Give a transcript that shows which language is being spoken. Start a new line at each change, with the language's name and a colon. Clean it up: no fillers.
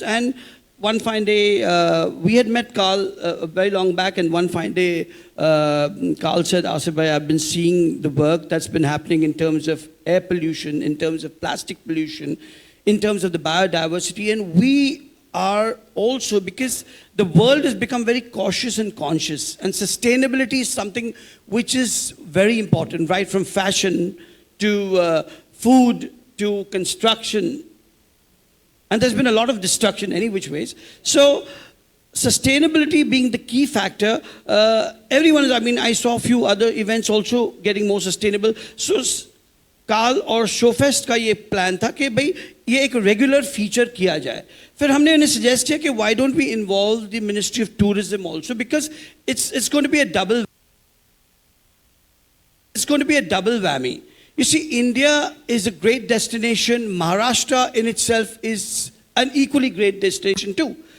English: And one fine day, we had met Carl very long back, and one fine day, Carl said, Asif bhai, I've been seeing the work that's been happening in terms of air pollution, in terms of plastic pollution, in terms of the biodiversity, and we are also, because the world has become very cautious and conscious, and sustainability is something which is very important, right from fashion to food to construction. And there's been a lot of destruction any which ways. So sustainability being the key factor, everyone is, I mean, I saw a few other events also getting more sustainable.
Hindi: So Carl और ShowFest का ये plan था कि भाई ये एक regular feature किया जाए. फिर हमने उन्हें सजेस्ट किया कि
English: why don't we involve the Ministry of Tourism also, because it's going to be a double whammy. You see, India is a great destination. Maharashtra in itself is an equally great destination too.